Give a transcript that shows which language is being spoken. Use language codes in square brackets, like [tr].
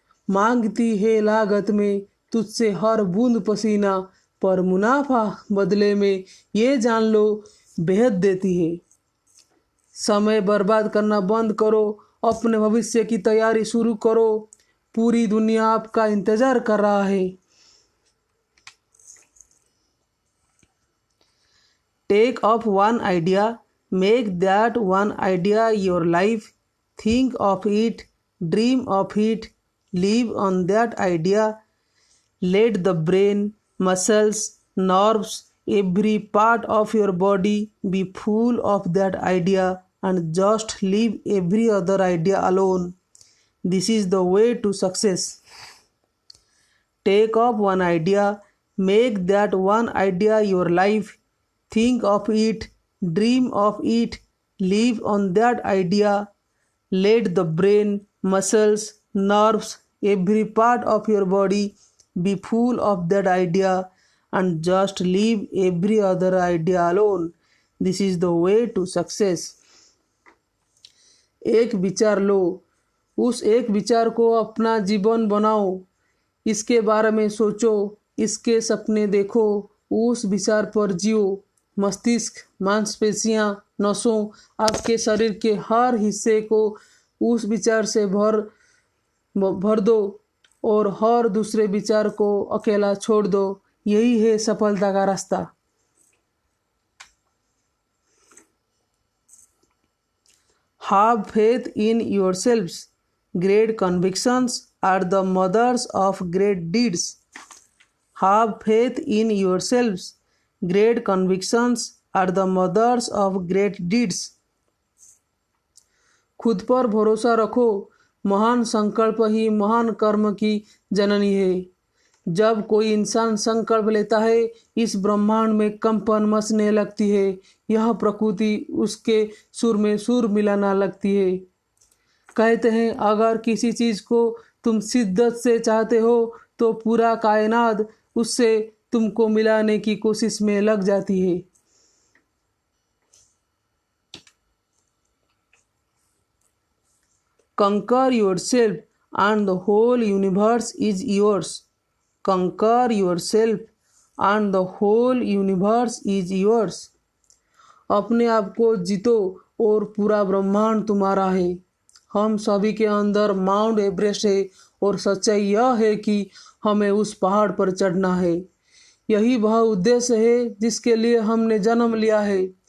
[hi] मांगती है लागत में तुझसे हर बूंद पसीना, पर मुनाफा बदले में ये जान लो बेहद देती है। समय बर्बाद करना बंद करो, अपने भविष्य की तैयारी शुरू करो। पूरी दुनिया आपका इंतजार कर रहा है। [en] Take up one idea, make that one idea your life. Think of it, dream of it, live on that idea. Let the brain, muscles, nerves, Every part of your body be full of that idea and just leave every other idea alone. This is the way to success. Take up one idea, make that one idea your life. Think of it, dream of it, live on that idea. Let the brain, muscles, nerves, every part of your body be full of that idea and just leave every other idea alone. This is the way to success. [hi] एक विचार लो, उस एक विचार को अपना जीवन बनाओ, इसके बारे में सोचो, इसके सपने देखो, उस विचार पर जियो। मस्तिष्क, मांसपेशियां, नसों, आपके शरीर के हर हिस्से को उस विचार से भर दो और हर दूसरे विचार को अकेला छोड़ दो। यही है सफलता का रास्ता। [en] Have faith in yourselves. Great convictions are the mothers of great deeds. Have faith in yourselves. Great convictions are the mothers of great deeds. [hi] खुद पर भरोसा रखो, महान संकल्प ही महान कर्म की जननी है। जब कोई इंसान संकल्प लेता है, इस ब्रह्मांड में कंपन मचने लगती है। यह प्रकृति उसके सुर में सुर मिलाना लगती है। कहते हैं, अगर किसी चीज़ को तुम शिद्दत से चाहते हो तो पूरा कायनात उससे तुमको मिलाने की कोशिश में लग जाती है। [en] Conquer yourself and the whole universe is yours. Conquer yourself and the whole universe is yours. [hi] अपने आप को जीतो और पूरा ब्रह्मांड तुम्हारा है। हम सभी के अंदर माउंट एवरेस्ट है और सच्चाई यह है कि हमें उस पहाड़ पर चढ़ना है। यही वह उद्देश्य है जिसके लिए हमने जन्म लिया है।